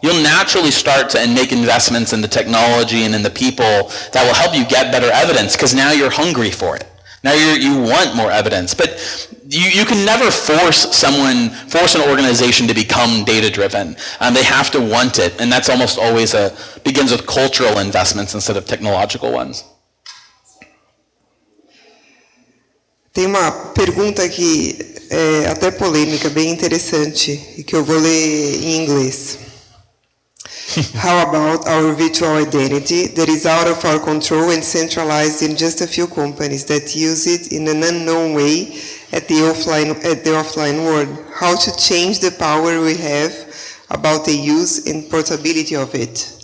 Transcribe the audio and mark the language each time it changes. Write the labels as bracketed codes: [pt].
[en] You'll naturally start to make investments in the technology and in the people that will help you get better evidence, because now you're hungry for it. Now you want more evidence. But you can never force an organization to become data-driven. They have to want it, and that's almost always begins with cultural investments instead of technological ones. [pt] Tem uma pergunta que é até polêmica, bem interessante, e que eu vou ler em inglês. [en] How about our virtual identity that is out of our control and centralized in just a few companies that use it in an unknown way at the offline world? How to change the power we have about the use and portability of it?